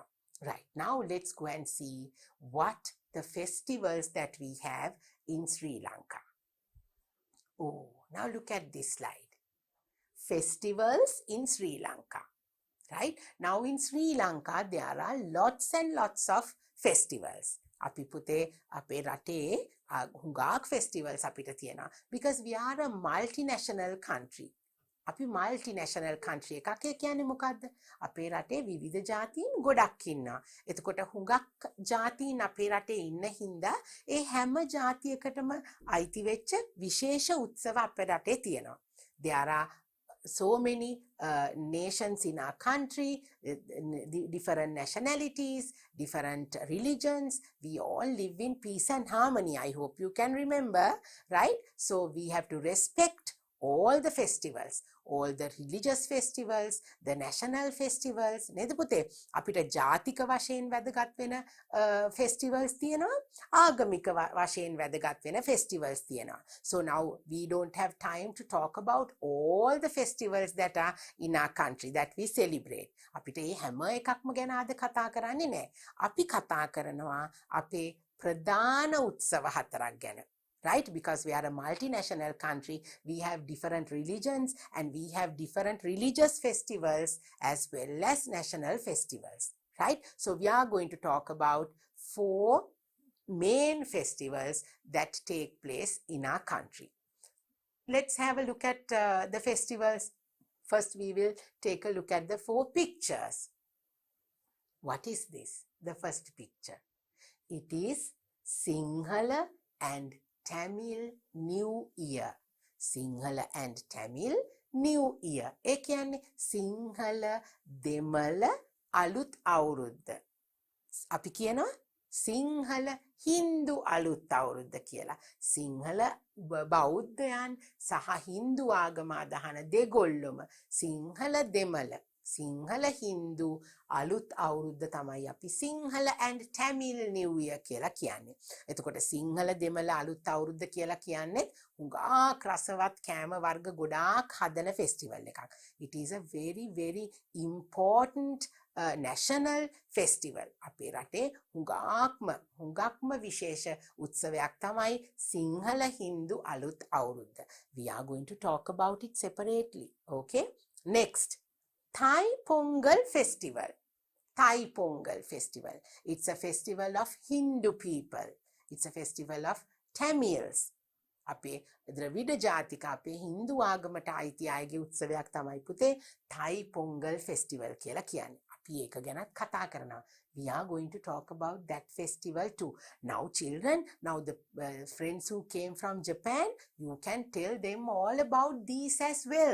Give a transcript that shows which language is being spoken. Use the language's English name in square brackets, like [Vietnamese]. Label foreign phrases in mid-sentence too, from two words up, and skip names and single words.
[English] Right, now let's go and see what the festivals that we have in Sri Lanka. Oh, now look at this slide. Festivals in Sri Lanka. Right, now in Sri Lanka there are lots and lots of festivals. [Sinhala] අපි පුතේ අපේ රටේ හුඟක් festivals අපිට තියෙනවා. [English] Because we are a multinational country. [Sinhala] අපි [English] multinational country [Sinhala] එකක්. ඒ කියන්නේ මොකද්ද? අපේ රටේ විවිධ ජාතීන් ගොඩක් ඉන්නවා. එතකොට හුඟක් ජාතීන් අපේ රටේ ඉන්න හින්දා ඒ හැම ජාතියකටම අයිති වෙච්ච විශේෂ උත්සව අපේ රටේ තියෙනවා. [English] There are so many nations in our country, different nationalities, different religions. We all live in peace and harmony. I hope you can remember, right? So we have to respect all the festivals, all the religious festivals, the national festivals. [Sinhala] නේද පුතේ? අපිට ජාතික වශයෙන් වැදගත් වෙන festivals තියෙනවා, ආගමික වශයෙන් වැදගත් වෙන festivals තියෙනවා. [English] So now we don't have time to talk about all the festivals that are in our country that we celebrate. [Sinhala] අපිට මේ හැම එකක්ම ගැන අද කතා කරන්නේ නැහැ. අපි කතා කරනවා අපේ ප්‍රධාන උත්සව හතරක් ගැන. [English] Right? Because we are a multinational country, we have different religions and we have different religious festivals as well as national festivals. Right? So we are going to talk about 4 main festivals that take place in our country. Let's have a look at the festivals. First, we will take a look at the 4 pictures. What is this? The first picture. It is Sinhala and Tamil New Year. Sinhala and Tamil New Year. [Sinhala] ඒ කියන්නේ සිංහල දෙමළ අලුත් අවුරුද්ද. අපි කියනවා සිංහල හින්දු අලුත් අවුරුද්ද කියලා. සිංහල බෞද්ධයන් සහ හින්දු ආගම අදහන දෙගොල්ලොම සිංහල දෙමළ සිංහල හින්දු අලුත් අවුරුද්ද තමයි අපි සිංහල [English] and Tamil New Year [Sinhala] කියලා කියන්නේ. එතකොට සිංහල දෙමළ අලුත් අවුරුද්ද කියලා කියන්නේ හුඟක් රසවත් කෑම වර්ග ගොඩාක් හදන ෆෙස්ටිවල් එකක්. [English] It is a very very important national festival. [Sinhala] අපේ රටේ හුඟක්ම විශේෂ උත්සවයක් තමයි සිංහල හින්දු අලුත් අවුරුද්ද. [English] We are going to talk about it separately. Okay? Next. Thai Pongal Festival. Thai Pongal Festival. It's a festival of Hindu people. It's a festival of Tamils. [Sinhala] අපේ ද්‍රවිඩ ජාතික අපේ හින්දු ආගමට අයිති අයගේ උත්සවයක් තමයි පුතේ Thai Pongal Festival කියලා කියන්නේ. අපි ඒක ගැනත් කතා කරනවා. [English] We are going to talk about that festival too. Now children, now the friends who came from Japan, you can tell them all about these as well.